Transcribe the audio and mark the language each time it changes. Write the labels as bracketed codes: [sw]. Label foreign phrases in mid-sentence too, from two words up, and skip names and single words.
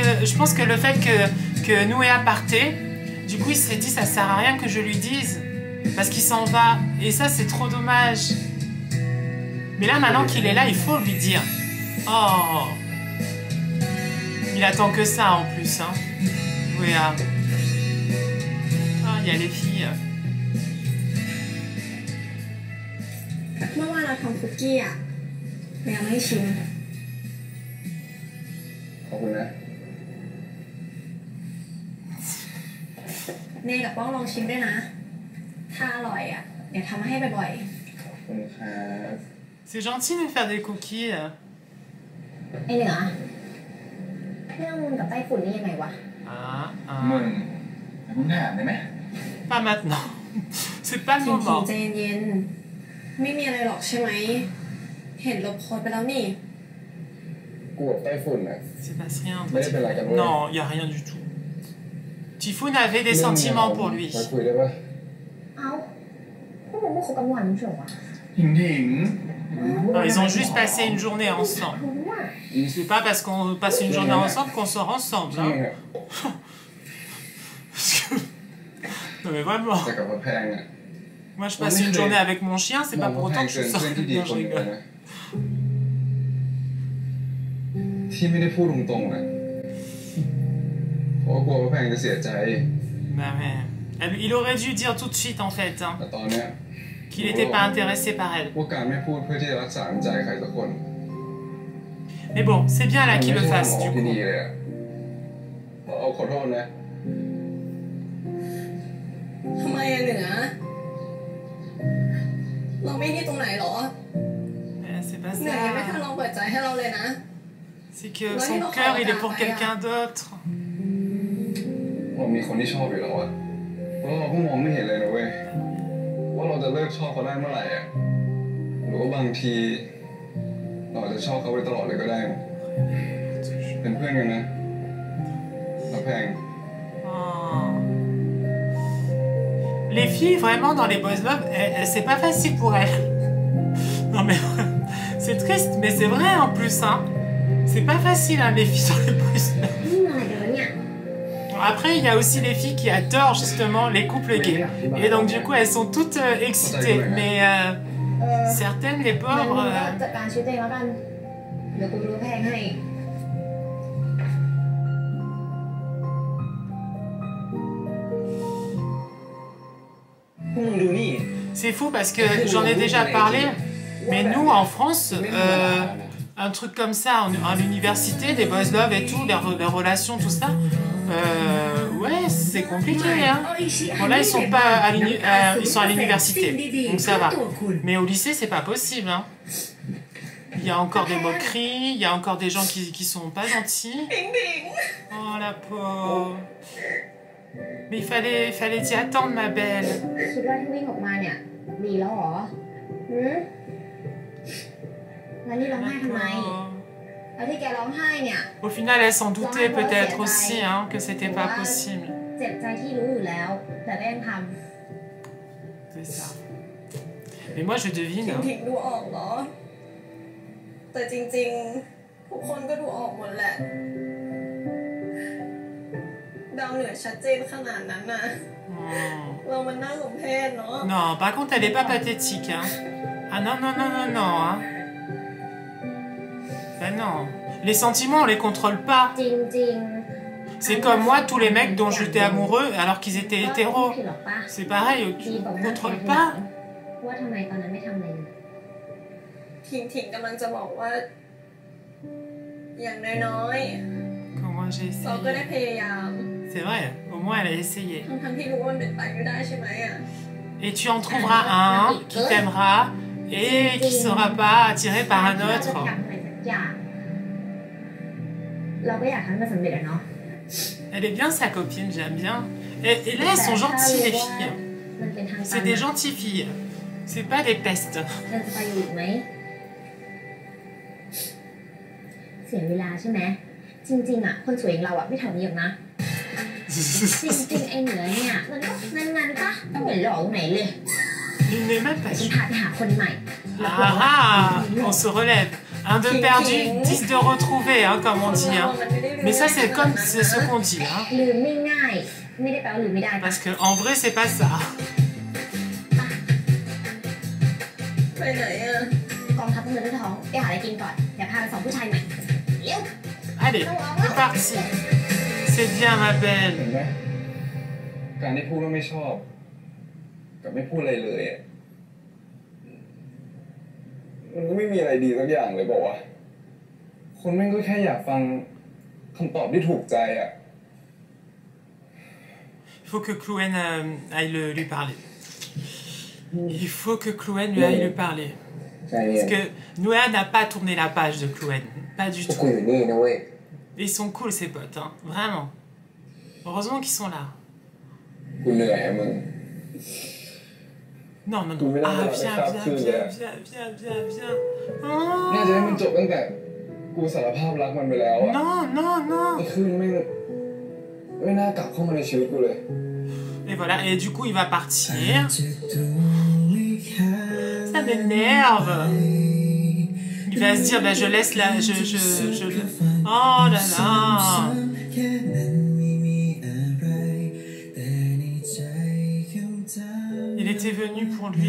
[fr] Je pense que le fait que Nouéa partait, du coup, il s'est dit, ça sert à rien que je lui dise. Parce qu'il s'en va. Et ça, c'est trop dommage. Mais là, maintenant qu'il est là, il faut lui dire. Oh. Il attend que ça, en plus. Hein. Nouéa. Ah, il y a les filles. [th] เมื่อวานเราทำคุกกี้อ่ะยังไม่ชิม ขอบคุณนะ เนยกับป้องลองชิมด้วยนะถ้าอร่อยอ่ะเดี๋ยวทำให้บ่อย [fr] C'est gentil de faire des cookies. [th] ๆไอเหนือเรื่องมึงกับไต้ฝุ่นนี่ยังไงวะ มึงมึงถามได้ไหม [fr] Pas maintenant. C'est pas le [th] จริง [fr] moment. [th] ๆใจเย็นๆไม่มีอะไรหรอกใช่ไหมเห็นลบโพสต์ไปแล้วนี่ กูกับไต้ฝุ่นอ่ะ [fr] C'est pas rien. [th] ไม่ได้เป็นไรกันเว้ย [fr] Non, il n'y a rien du tout. Typhoon avait des sentiments pour lui. [th] มาคุยได้ปะ เอ้าพวกมึงไม่คบกันวันไม่ใช่เหรอวะ ถิง [fr] Non, ils ont juste passé une journée ensemble. [th] รู้ว่า [fr] C'est pas parce qu'on passe une journée ensemble qu'on sort ensemble. [th] ช่าง [fr] Hein. [th] มันเถอะ [fr] Non mais vraiment. [th] แต่กับพระแพงอ่ะ [fr] Moi je passe une journée avec mon chien, c'est [th] มอ [fr] pas [th] งพ [fr] pour [th] ระแพ [fr] autant [th] ง [fr] que je [th] เกิน [fr] sors. [th] เพื่อนที่ดี [fr] Non, [th] คน [fr] je [th] หนึ่งเลย [fr] rigole. [th] นะที่ไม่ได้พูดตรงๆนะเพราะว่ากลัวพระแพงจะเสียใจ [fr] Bah ouais. Il aurait dû dire tout de suite en fait, hein, [th] แต่ตอนเนี้ย [fr] qu'il n'était pas intéressé par elle. [th] ว่าการไม่พูดเพื่อที่จะรักษาน้ำใจใครสักคน [fr] Mais bon, c'est bien là [th] มัน [fr] qu'il [th] ไม่ [fr] le [th] ใช่ทาง [fr] fasse [th] ออก [fr] du [th] ที่ [fr] coup. [th] ดีเลยอ่ะเอาขอโทษนะ ทำไมอะเหนือ เราไม่ดีตรงไหนหรอ [fr] C'est pas [th] เหนือยังไม่ทัน [fr] ça. [th] ลองเปิดใจให้เราเลยนะ [fr] C'est que son cœur il est pour quelqu'un d'autre. [th] เรามีคนที่ชอบอยู่แล้วอะแล้วเราก็มองไม่เห็นเลยนะเว้ยว่าเราจะเลิกชอบเขาได้เมื่อไหร่อะหรือว่าบางทีเราอาจจะชอบเขาไปตลอดเลยก็ได้นะเป็นเพื่อนกันนะพระแพง [fr] Oh. Les filles, vraiment, dans les [en] boys love, [fr] c'est pas facile pour elles. Non mais, c'est triste, mais c'est vrai en plus, hein. C'est pas facile, hein, les filles dans les [en] boys love. [th] นี่อะไรกันวะเนี่ย [fr] Après, il y a aussi les filles qui adorent justement les couples gays. Et donc du coup, elles sont toutes excitées. Mais [th] เออ [fr] certaines, les [th] งั้น [fr] pauvres... [th] มึงก็จัดการชีวิตตัวเองแล้วกัน เดี๋ยวกูดูแพงให้ พวกมึงดูนี่ [fr] C'est fou parce que j'en ai déjà parlé, mais nous en France, un truc comme ça en université, des [en] boys love [fr] et tout, les relations, tout ça, ouais, c'est compliqué. Hein. Bon là, ils sont pas à ils sont à l'université, donc ça va. Mais au lycée, c'est pas possible. Hein. Il y a encore des moqueries, il y a encore des gens qui sont pas gentils. Oh la pauvre. Mais il fallait t'y attendre, ma belle. [th] คิดว่าที่วิ่งออกมาเนี่ย ดีแล้วเหรอหืมแล้วนี่ร้องไห้ทำไม [fr] D'accord. [th] แล้วที่แกร้องไห้เนี่ย [fr] Au final, elle s'en doutait peut-être aussi hein, que c'était pas possible. [th] เจ็บใจที่รู้อยู่แล้ว แต่ก็ยังท [fr] C'est ça. Mais moi, je devine. Hein. [th] ำดูออกเหรอ แต่จริงๆ ทุกคนก็ดูออกหมดแหละ ดาวเหนือชัดเจนขนาดนั้นน่ะ Hmm. เรามันน่าสมเพชเนาะ [fr] Non, par contre, elle est pas pathétique. Hein. Ah non, non, non, non, non. Hein. Ben non. Les sentiments, on les contrôle pas. [th] จริง [fr] C'est comme moi, tous les mecs dont j'étais amoureux alors qu'ils étaient [th] ๆ [fr] hétéros. [th] ผิดหรอกปะ [fr] C'est pareil, [th] ดี [fr] tu [th] กว่า [fr] contrôles pas. [th] ว่าทำไมตอนนั้นไม่ทำเลยทิงกำลังจะบอกว่า อย่างน้อย [fr] Comment j'ai [th] ๆเราก็ได้ [fr] essayé. [th] พยายาม [fr] C'est vrai, au moins elle a essayé. [th] ทั้งที่รู้ว่ามันเป็นไปไม่ได้ใช่ไหมอ่ะ [fr] Et tu en trouveras un qui t'aimera et qui sera pas attiré par un [th] เราจะ [fr] autre. [th] ทำอะไรสักอย่างเราก็อยากทำให้มันสำเร็จอะเนาะ [fr] Elle est bien sa copine, j'aime bien. Et là, elles sont gentilles les filles. [th] มันเป็นทางตัน [fr] C'est des gentilles filles. C'est pas des pestes. [th] เราจะไปอยู่อีกไหมเสียเวลาใช่ไหมจริงๆอ่ะคนสวยอย่างเราอ่ะไม่ทำนี้หรอกนะจริงๆไอ้เหนือเนี่ยมันก็นั้นๆปะไม่เห็นหล่อตรงไหนเลย [fr] Il n'est même pas [th] ฉัน [fr] sûr. [th] พาไปหาคนใหม่ [fr] Ah ah, on se relève. Un de perdu, 10 de retrouvé, hein, comme on dit. Hein. Mais ça, c'est comme c'est ce qu'on dit. Hein. [th] ลืมไม่ง่ายไม่ได้แปลว่าลืมไม่ได้ปะ [fr] Parce qu'en vrai, c'est pas ça. [th] ไปไหนอ่ะกองทัพเงินและทองไปหาอะไรกินก่อนเดี๋ยวพาไปส่งผู้ชายใหม่เร็ว [fr] Allez, c'est parti. C'est bien, ma [th] เห็ [fr] belle. [th] นไหมการที่พูดว่าไม่ชอบ กับไม่พูดอะไรเลยอะมันก็ไม่มีอะไรดีสักอย่างเลยบอกว่าคนแม่งก็แค่อยากฟังคำตอบที่ถูกใจอ่ะ [fr] Il faut que Chloé aille lui parler. Il faut que Chloé lui aille lui parler. [th] ใช่เนี่ย [fr] Parce que Noéa n'a pas tourné la page de Chloé. Pas du [th] พวกกู [fr] tout. [th] อยู่นี่นะเว้ย [fr] Et ils sont cool, ces potes. Hein. Vraiment. Heureusement qu'ils sont là. [th] กูเหนื่อยอะมึง [fr] Non, non, Vous non. venez Ah, de viens, la viens, faire viens, plus, viens, viens, viens, viens. [th] น่าจะให้มัน [fr] Oh [th] จบตั้งแต่กูสารภาพรักมันไปแล้วอะ [fr] non, non, non. [th] ไอ้คืนไม่น่ากลับเข้ามาในชีวิตกูเลย [fr] Et voilà, et du coup, il va partir. Ça m'énerve. Il Il va se dire, bah, je laisse la... Oh là là. Il était venu pour lui.